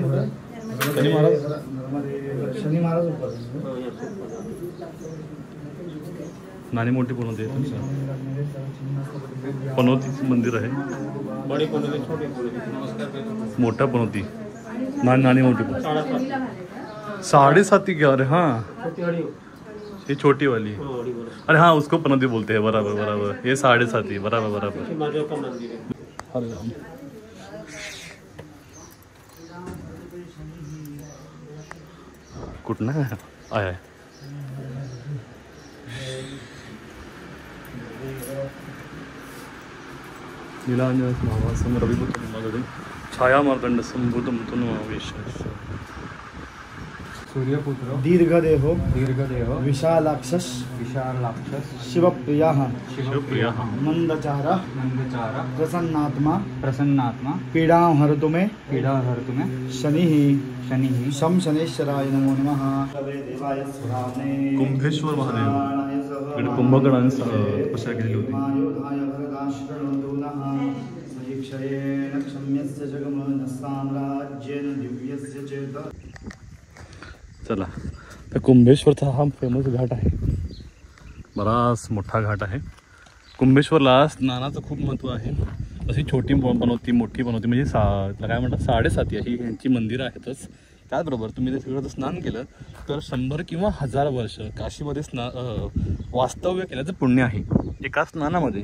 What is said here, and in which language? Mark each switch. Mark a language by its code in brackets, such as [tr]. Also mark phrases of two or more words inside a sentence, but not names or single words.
[hi] शनी महाराज ऊपर. [mr] नानी मोठी पनोती पनोतीचं मंदिर आहे. मोठा पनोती. नानी मोठी पनोती. [hi] 7.5 क्या. अरे हाँ ये छोटी वाली. अरे हाँ उसको पनोती बोलते हैं. बराबर बराबर. ये 7.5 बराबर बराबर. अरे राम. [mr] कुठं आहे. [sa] नीलांजन महावासम रविपुत्र छाया मार्तंड संभूतम तनुमावेश. सूर्यपुत्र दीर्घदेहो दीर्घदेह विशालाक्षस विशालाक्षस शिवप्रियः शिवप्रियः मंदचारः नंदचार प्रसन्नात्मा प्रसन्नात्मा पीडां हरतु मे पीडा हरतु मे शनिः शनिः शं शनेश्वराय नमो नमः देवाय स्वाहाने [mr] कुंभेश्वर महादेव इकडे कुंभकर्णाने तपस्या केलेली होती. [sa] मायोधाय वरदाश्रणो नः सहीक्षयेन क्षम्यस्य जगमः साम्राज्येन दिव्यस्य चेत. [mr] चला तर कुंभेश्वरचा हा फेमस घाट आहे. बराच मोठा घाट आहे. कुंभेश्वरला स्नानाचं खूप महत्त्व आहे. अशी छोटी बनवती मोठी बनवती म्हणजे काय म्हणतात 7.5 ही यांची मंदिरं आहेतच. त्याचबरोबर तुम्ही ते सगळं जर स्नान केलं तर 100 किंवा 1000 वर्ष काशीमध्ये वास्तव्य केल्याचं पुण्य आहे एका स्नानामध्ये.